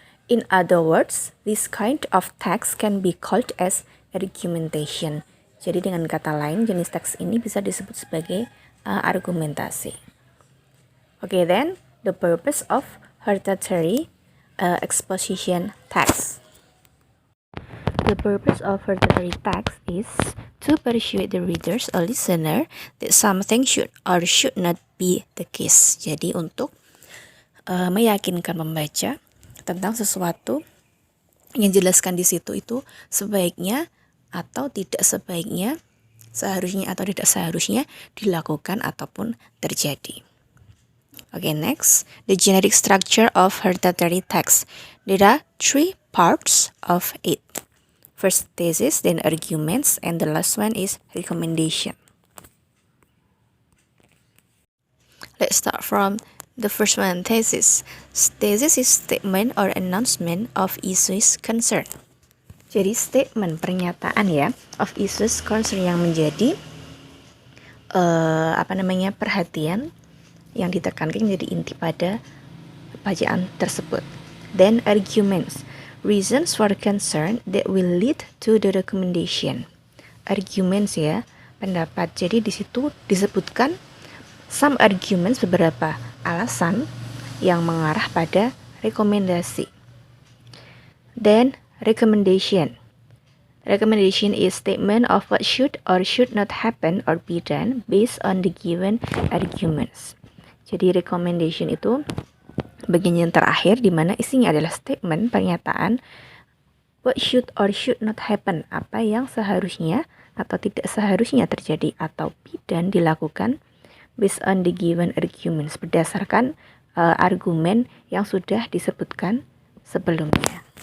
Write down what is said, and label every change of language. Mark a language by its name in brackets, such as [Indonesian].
[English] In other words, this kind of text can be called as argumentation. [Indonesian] Jadi dengan kata lain, jenis teks ini bisa disebut sebagai argumentasi. [English] Okay, then the purpose of hereditary exposition text. The purpose of hereditary text is to persuade the readers or listener that something should or should not be the case. [Indonesian] Jadi untuk meyakinkan pembaca tentang sesuatu yang dijelaskan di situ itu sebaiknya atau tidak sebaiknya, seharusnya atau tidak seharusnya dilakukan ataupun terjadi. [English] Okay, next, the generic structure of hereditary text. There are three parts of it. First, thesis, then arguments, and the last one is recommendation. Let's start from the first one, thesis. Thesis is statement or announcement of issues concern. [Indonesian] Jadi statement, pernyataan ya, [English] of issues concern [Indonesian] yang menjadi perhatian yang ditekankan jadi inti pada bacaan tersebut. [English] Then arguments, reasons for concern that will lead to the recommendation. [Indonesian] Arguments ya, pendapat. Jadi di situ disebutkan [English] some arguments, [Indonesian] beberapa alasan yang mengarah pada rekomendasi. [English] Then recommendation. Recommendation is statement of what should or should not happen or be done based on the given arguments. [Indonesian] Jadi recommendation itu bagian yang terakhir di mana isinya adalah statement, pernyataan [English] what should or should not happen, [Indonesian] apa yang seharusnya atau tidak seharusnya terjadi atau dan dilakukan [English] based on the given arguments, [Indonesian] berdasarkan argumen yang sudah disebutkan sebelumnya.